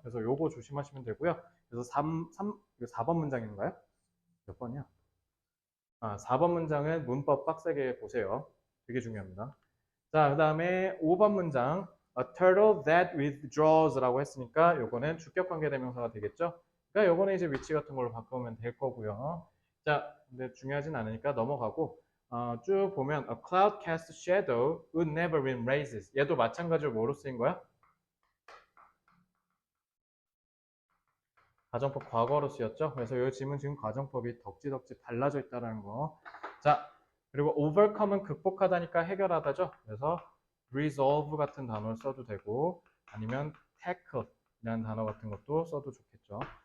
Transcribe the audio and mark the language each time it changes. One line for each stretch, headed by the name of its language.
Korean: 그래서 요거 조심하시면 되고요. 그래서 4번 문장인가요? 몇 번이야? 4번 문장은 문법 빡세게 보세요. 되게 중요합니다. 자, 그 다음에 5번 문장.
English: A turtle that withdraws
Korean: 라고 했으니까 요거는 주격 관계 대명사가 되겠죠? 그러니까 요거는 이제 위치 같은 걸로 바꾸면 될 거고요. 자, 근데 중요하진 않으니까 넘어가고 쭉 보면
English: A cloud cast shadow would never win races.
Korean: 얘도 마찬가지로 뭐로 쓰인 거야? 가정법 과거로 쓰였죠? 그래서 이 지문 지금 가정법이 덕지덕지 달라져 있다는 거. 자, 그리고 overcome은 극복하다니까 해결하다죠? 그래서 resolve 같은 단어를 써도 되고 아니면 tackle이라는 단어 같은 것도 써도 좋겠죠.